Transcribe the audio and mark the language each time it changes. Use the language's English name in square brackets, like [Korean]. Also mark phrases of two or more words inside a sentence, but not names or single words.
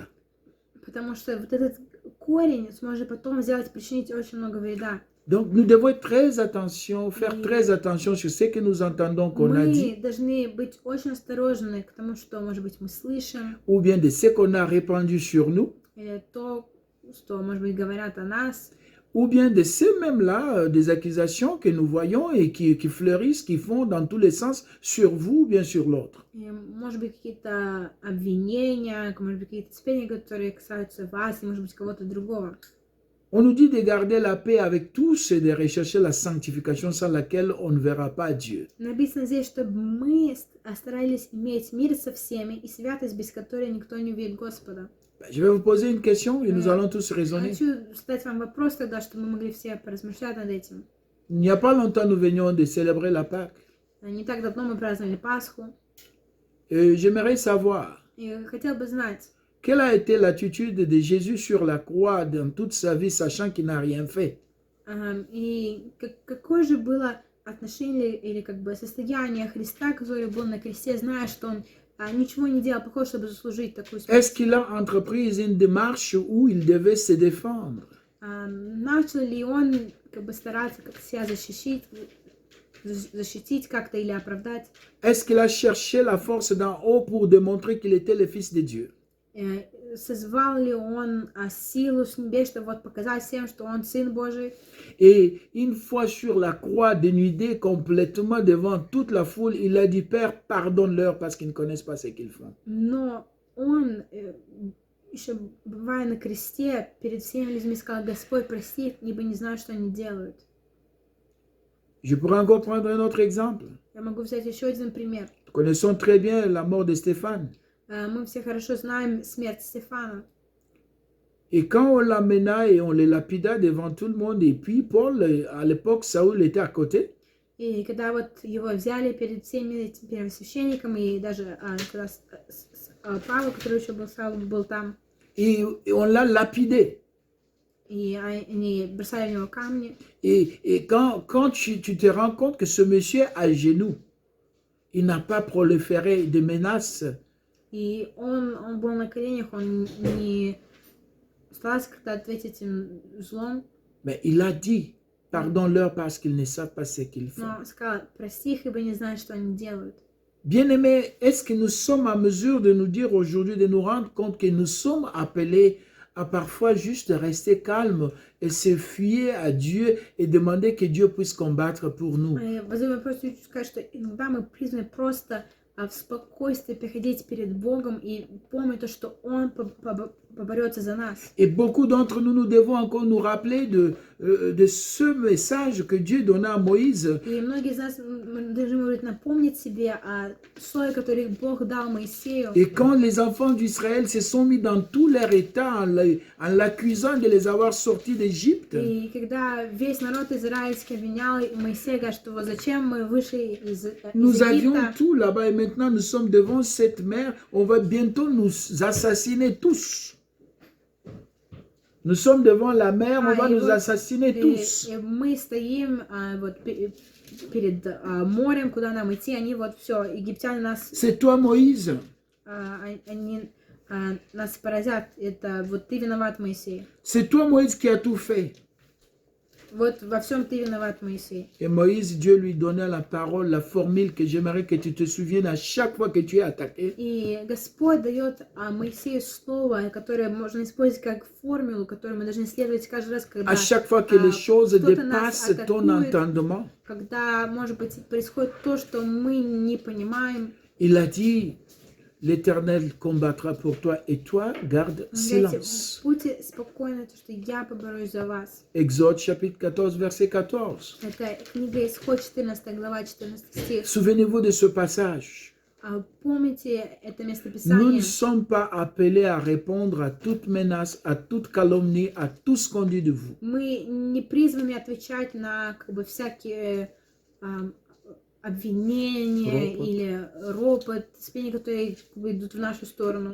[Russian] Потому что вот этот корень сможет потом причинить очень много вреда. [French] Donc, nous devons être très attention, faire très attention sur ce que nous entendons qu'on a dit. [Russian] Мы должны быть очень осторожны к тому, что, может быть, мы слышим. [French] Ou bien de ce qu'on a répandu sur nous. [Russian] Или то, что, может быть, говорят о нас. [French] Ou bien de ces mêmes-là, des accusations que nous voyons et qui fleurissent, qui font dans tous les sens sur vous ou bien sur l'autre. [Russian] Может быть, какие-то обвинения, может быть, какие-то сплетни, которые касаются вас, и, может быть, кого-то другого. [French] On nous dit de garder la paix avec tous et de rechercher la sanctification sans laquelle on ne verra pas Dieu. [Russian] Написано здесь, чтобы мы старались иметь мир со всеми и святость, без которой никто не увидит Господа. [French] Je vais vous poser une question et nous allons tous raisonner. [Russian] Хочу задать вам вопрос тогда, чтобы мы могли все поразмышлять над этим. [French] Il n'y a pas longtemps, nous venions de célébrer la Pâque. [Russian] Не так давно мы праздновали Пасху. [French] Et j'aimerais savoir, [Russian] И хотел бы знать, [French] quelle a été l'attitude de Jésus sur la croix dans toute sa vie, sachant qu'il n'a rien fait? [Russian] и какое же было отношение или как бы состояние Христа, который был на кресте, зная, что он ничего не делал плохого, чтобы заслужить такую смерть. [French] Est-ce qu'il a entrepris une démarche où il devait se défendre? [Russian] Начал ли он как бы стараться как себя защитить как-то или оправдать? [French] Est-ce qu'il a cherché la force d'en haut pour démontrer qu'il était le Fils de Dieu? [Russian] Созвал ли он силу с небес, чтобы вот показать всем, что он Сын Божий? [French] Et une fois sur la croix, dénudé complètement devant toute la foule, il a dit: Père, pardonne-leur parce qu'ils ne connaissent pas ce qu'ils font. [Russian] Но он, еще бывая на кресте, перед всеми людьми сказал: Господь, прости их, ибо не знают, что они делают. [French] Je pourrais encore prendre un autre exemple. [Russian] Я могу взять еще один пример. [French] Nous connaissons très bien la mort de Stéphane. [Russian] Мы все хорошо знаем смерть Стефана. [French] Et quand on l'amena et on le lapida devant tout le monde, et puis Paul, à l'époque, Saül était à côté. [Russian] И когда вот его взяли перед всеми этим первосвященником, и даже когда Павел, который еще был Саул, был там. [French] Et on l'a lapidé. [Russian] И они бросали в него камни. [French] Et quand tu te rends compte que ce monsieur à genoux, il n'a pas proliféré de menaces. [Russian] И он был на коленях, он не старался как-то ответить им злом. [French] Mais il a dit: pardonne-leur parce qu'ils ne savent pas ce qu'ils font. [Russian] Но сказал: прости их, ибо не знают, что они делают. [French] Bien-aimés, est-ce que nous sommes en mesure de nous dire aujourd'hui, de nous rendre compte que nous sommes appelés à parfois juste rester calmes et se fier à Dieu et demander que Dieu puisse combattre pour nous? [Russian] Возможно, просто хочу сказать, что иногда мы призваны просто в спокойствии приходить перед Богом и помнить то, что Он поборется за нас. [French] Et beaucoup d'entre nous, nous devons encore nous rappeler de ce message que Dieu donnait à Moïse. [Russian] И многие из нас должны напомнить себе о слове, которое Бог дал Моисею. [French] Et quand les enfants d'Israël se sont mis dans tout leur état en l'accusant de les avoir sortis d'Égypte, [Russian] И когда весь народ израильский обвинял Моисея, говорит, что вот зачем мы вышли из [French] nous avions [Russian] Египта, [French] tout là-bas et maintenant nous sommes devant cette mer, on va bientôt nous assassiner tous. Nous sommes devant la mer, on va nous assassiner tous. [Russian] И мы стоим вот перед морем, куда нам идти, они вот все, египтяне нас, [French] C'est toi, Moïse. [Russian] они нас поразят, это вот ты виноват, Моисей. [French] C'est toi, Moïse, qui a tout fait. [Russian] Вот во всем ты виноват, Моисей. [French] Et Moïse, Dieu lui donnait la parole, la formule que j'aimerais que tu te souviennes à chaque fois que tu es attaqué. [Russian] И Господь дает Моисею слово, которое можно использовать как формулу, которую мы должны исследовать каждый раз, когда [French] À chaque fois que les choses [Russian] кто-то нас [French] dépassent ton [Russian] атакует, [French] entendement. [Russian] когда, может быть, происходит то, что мы не понимаем. [French] Il a dit, l'Éternel combattra pour toi et toi, garde silence. [Russian] Будьте спокойны, то, что я поборюсь за вас. [French] Exode chapitre 14, verset 14. [Russian] Это книга Исход, 14 глава, 14 стих. [French] Souvenez-vous de ce passage. [Russian] Помните это [French] Nous [Russian] местописание? [French] ne sommes pas appelés à répondre à toute menace, à toute calomnie, à tout ce qu'on dit de vous. [Russian] Мы не призваны отвечать на всякие обвинения или ропот, спини, которые идут в нашу сторону.